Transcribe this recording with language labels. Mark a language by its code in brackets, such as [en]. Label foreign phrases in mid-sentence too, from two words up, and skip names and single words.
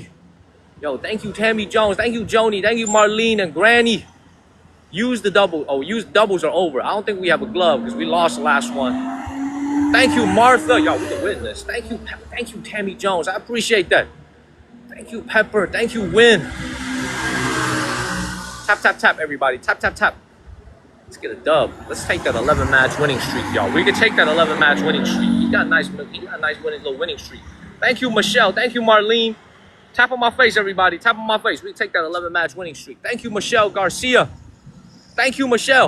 [en] Yo, thank you, Tammy Jones. Thank you, Joni. Thank you, Marlene and Granny. Use the double. Oh, use doubles are over. I don't think we have a glove because we lost the last one. Thank you, Martha. Yo, we can win this. Thank you, Tammy Jones. I appreciate that. Thank you, Pepper. Thank you, Win. Tap, tap, tap, everybody. Tap, tap, tap. Let's get a dub. Let's take that 11-match winning streak, y'all. We can take that 11-match winning streak. He got a nice little winning streak. Thank you, Michelle. Thank you, Marlene. Tap on my face, everybody. Tap on my face. We take that 11-match winning streak. Thank you, Michelle Garcia. Thank you, Michelle.